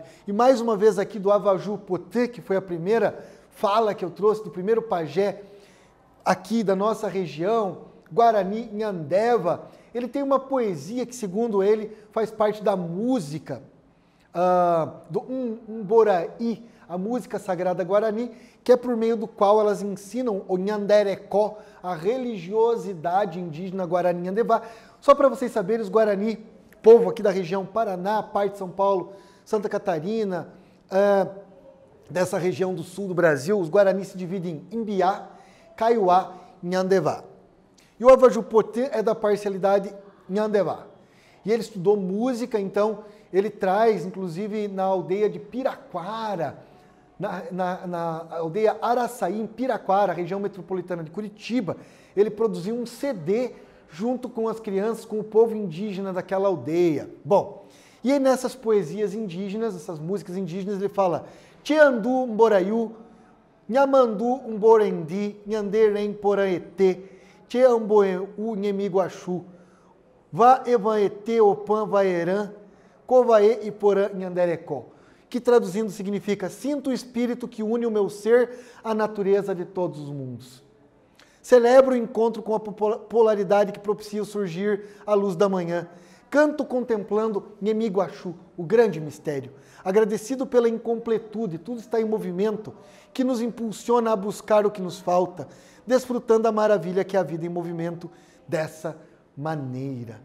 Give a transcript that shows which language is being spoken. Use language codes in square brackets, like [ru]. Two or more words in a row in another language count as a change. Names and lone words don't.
[pt] E mais uma vez aqui do Avaju Potê, que foi a primeira fala que eu trouxe, do primeiro pajé aqui da nossa região, Guarani Nhandeva, ele tem uma poesia que, segundo ele, faz parte da música do Umboraí, a música sagrada Guarani, que é por meio do qual elas ensinam o Nhanderecó, a religiosidade indígena Guarani Nhandeva. Só para vocês saberem, os Guarani, povo aqui da região Paraná, parte de São Paulo, Santa Catarina, dessa região do sul do Brasil, os Guarani se dividem em Imbiá, Kaiowá e Nhandeva. E o Avaju Potê é da parcialidade Nhandeva. E ele estudou música, então ele traz, inclusive na aldeia de Piraquara, na aldeia Araçaí, em Piraquara, região metropolitana de Curitiba, ele produziu um CD junto com as crianças, com o povo indígena daquela aldeia. Bom, e aí nessas poesias indígenas, essas músicas indígenas, ele fala [gn] Tiandu Mboraiu, Nhamandu Mborendi, Nhanderem Poraetê, Tcheamboeu Nhemiguaxu, Va Evaetê Opan Vaeran, Covaê e Porã Nhanderecó, [pt] que traduzindo significa sinto o espírito que une o meu ser à natureza de todos os mundos. Celebro o encontro com a polaridade que propicia o surgir à luz da manhã. Canto contemplando Nhemiguaxu, o grande mistério. Agradecido pela incompletude, tudo está em movimento, que nos impulsiona a buscar o que nos falta, desfrutando a maravilha que é a vida em movimento dessa maneira.